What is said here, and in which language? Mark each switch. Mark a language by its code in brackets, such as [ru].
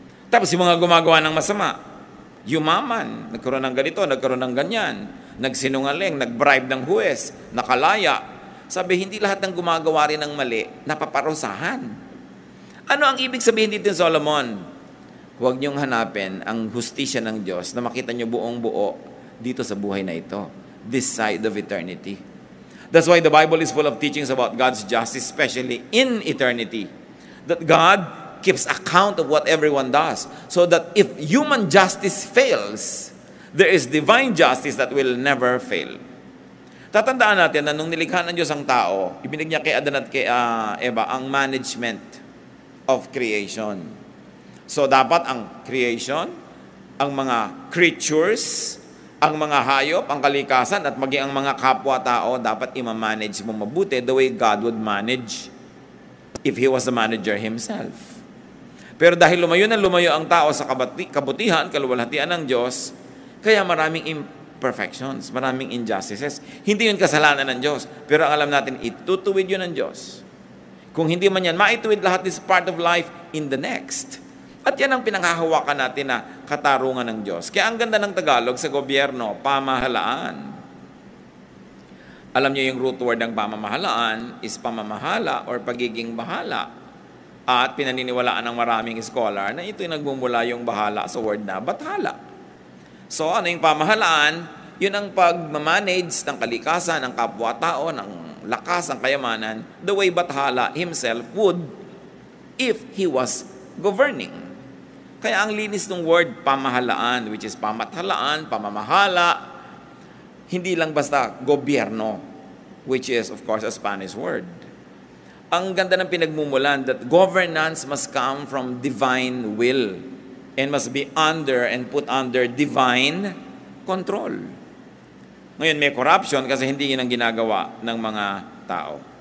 [tl] Tapos yung mga gumagawa ng masama, yumaman, nagkaroon ng ganito, nagkaroon ng ganyan, nagsinungaling, nagbribe ng huwes, nakalaya. Sabi, hindi lahat ng gumagawa rin ng mali, napaparusahan. Ano ang ibig sabihin dito, Solomon? Huwag niyong hanapin ang hustisya ng Diyos na makita niyo buong buo dito sa buhay na ito, [en] this side of eternity. That's why the Bible is full of teachings about God's justice, especially in eternity. That God keeps account of what everyone does. So that if human justice fails, there is divine justice that will never fail. [tl] Tatandaan natin na nung nilikha ng Diyos ang tao, ibinig niya kay Adan at kay Eva ang [en] management of creation. [tl] So dapat ang creation, ang mga creatures, ang mga hayop, ang kalikasan, at maging ang mga kapwa-tao, dapat i-manage mo mabuti [en] the way God would manage if He was the manager Himself. [tl] Pero dahil lumayo ang tao sa kabutihan, kaluwalhatian ng Diyos, kaya maraming imperfections, maraming injustices. Hindi yun kasalanan ng Diyos, pero ang alam natin, itutuwid yun ng Diyos. Kung hindi man yan, maituwid lahat [en] this part of life in the next. [tl] At yan ang pinanghahawakan natin na katarungan ng Diyos. Kaya ang ganda ng Tagalog sa gobyerno, pamahalaan. Alam niyo yung root word ng pamamahalaan is pamamahala or pagiging bahala. At pinaniniwalaan ng maraming scholar na ito'y nagmumula yung bahala sa word na bathala. So ano yung pamahalaan? Yun ang pag-manage ng kalikasan, ng kapwa-tao, ng lakas, ng kayamanan, [en] the way bathala himself would if he was governing. [tl] Kaya ang linis ng word pamahalaan, [en] which is pamathalaan, pamamahala, hindi lang basta gobyerno, which is of course a Spanish word. [tl] Ang ganda ng pinagmumulan [en] that governance must come from divine will and must be under and put under divine control. [tl] Ngayon may corruption kasi hindi yun ang ginagawa ng mga tao.